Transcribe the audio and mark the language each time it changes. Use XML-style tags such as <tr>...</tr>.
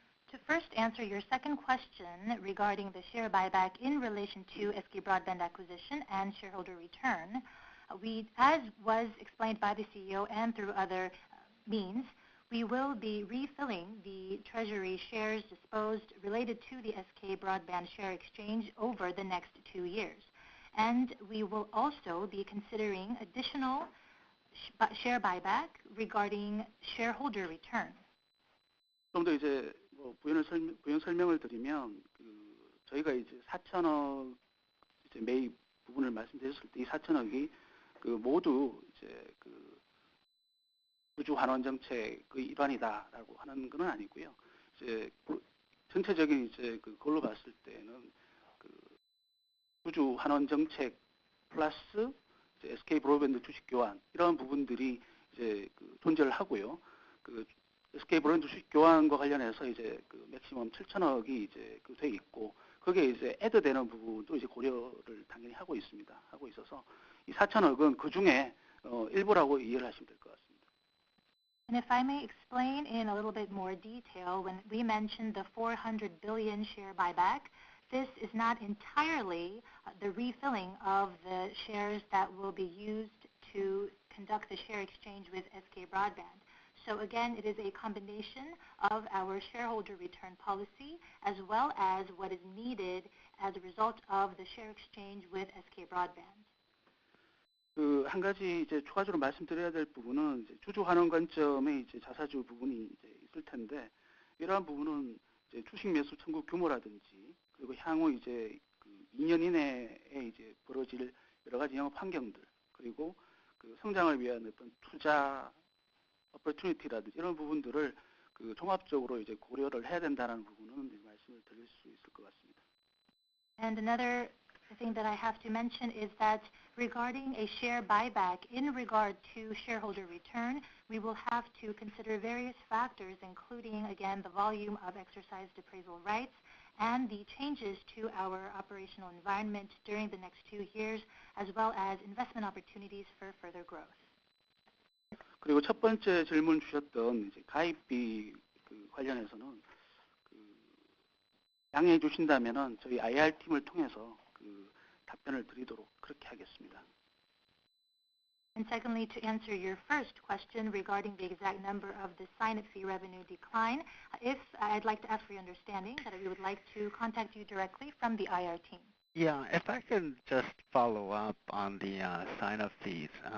<en>To first answer your second question regarding the share buyback in relation to SK Broadband acquisition and shareholder return, as was explained by the CEO and through other means, we will be refilling the treasury shares disposed related to the SK Broadband share exchange over the next 2 years. And we will also be considering additional share buyback regarding shareholder return.</en> <ko>좀 더 이제 부연 설명을 드리면 저희가 이제 4천억 이제 매입 부분을 말씀드렸을 때 이 4천억이 모두 이제 주주 환원 정책의 일환이다라고 하는 건 아니고요. 이제 전체적인 이제 그걸로 봤을 때는 주주 환원 정책 플러스 이제 SK 브로드밴드 주식 교환 이런 부분들이 이제 존재를 하고요. SK 브로드밴드 주식 교환과 관련해서 이제 맥시멈 7천억이 이제 돼 있고 거기에 이제 애드되는 부분도 이제 고려를 당연히 하고 있습니다. 하고 있어서 이 4천억은 그 중에 일부라고 이해를 하시면 될 것 같습니다.</ko> <en>And if I may explain in a little bit more detail, when we mentioned the 400 billion share buyback, this is not entirely the refilling of the shares that will be used to conduct the share exchange with SK Broadband. So again, it is a combination of our shareholder return policy as well as what is needed as a result of the share exchange with SK Broadband.</en> <ko>한 가지 이제 추가적으로 말씀드려야 될 부분은 이제 주주 환원 관점의 이제 자사주 부분이 이제 있을 텐데 이러한 부분은 이제 주식 매수 청구 규모라든지 그리고 향후 이제 그 2년 이내에 이제 벌어질 여러 가지 영업 환경들 그리고 그 성장을 위한 어떤 투자 opportunity라든지 이런 부분들을 그 종합적으로 이제 고려를 해야 된다는 부분은 이제 말씀을 드릴 수 있을 것 같습니다.</ko> <en>And another thing that I have to mention is that regarding a share buyback, in regard to shareholder return, we will have to consider various factors, including, again, the volume of exercised appraisal rights and the changes to our operational environment during the next 2 years, as well as investment opportunities for further growth.</en> <ko>그리고 첫 번째 질문 주셨던 이제 가입비 그 관련해서는 그 양해해 주신다면은 저희 IR 팀을 통해서 그 답변을 드리도록 그렇게 하겠습니다.</ko> <en>And secondly, to answer your first question regarding the exact number of the sign-up fee revenue decline, I'd like to ask for your understanding that we would like to contact you directly from the IR team. Yeah, if I can just follow up on the sign-up fees.</en>